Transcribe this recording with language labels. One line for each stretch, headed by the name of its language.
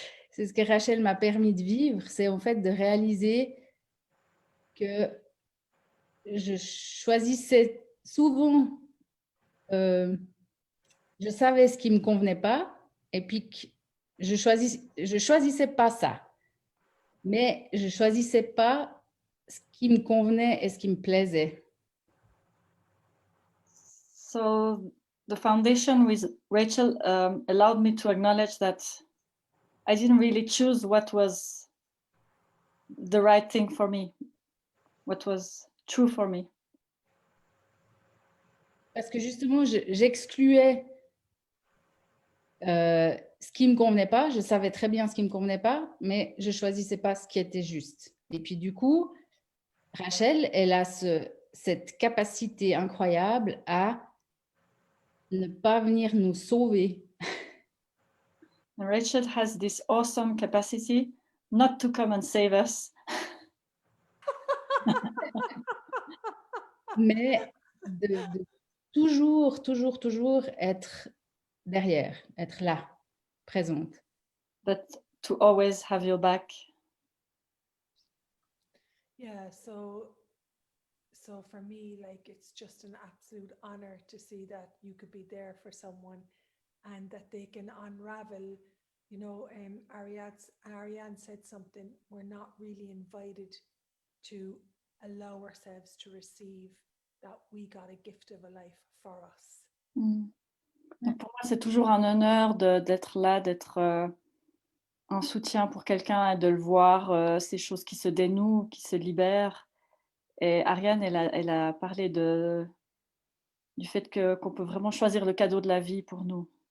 French: C'est ce que Rachel m'a permis de vivre, c'est en fait de réaliser que je choisissais souvent, je savais ce qui me convenait pas, et puis que je choisissais pas ça, mais je choisissais pas ce qui me convenait et ce qui me plaisait.
English: So the foundation with Rachel allowed me to acknowledge that I didn't really choose what was the right thing for me, what was true for me.
French: Parce que justement, j'excluais ce qui me convenait pas. Je savais très bien ce qui me convenait pas, mais je choisissais pas ce qui était juste. Et puis du coup, Rachel, elle a cette capacité incroyable à ne pas venir nous sauver.
English: And Rachel has this awesome capacity not to come and save us,
French: mais de toujours, toujours, toujours être derrière, être là, présente.
English: but to always have your back. Yeah, so for me, like, it's just an absolute honor to see that you could be there for someone and that they can unravel. You know, Ariane said something, we're not really invited to allow ourselves to receive that we got a gift of a life for us.
French: Donc pour moi, c'est toujours un honneur d'être là, d'être un soutien pour quelqu'un et de le voir, ces choses qui se dénouent, qui se libèrent. Et Ariane, elle a parlé du fait qu'on peut vraiment choisir le cadeau de la vie pour nous.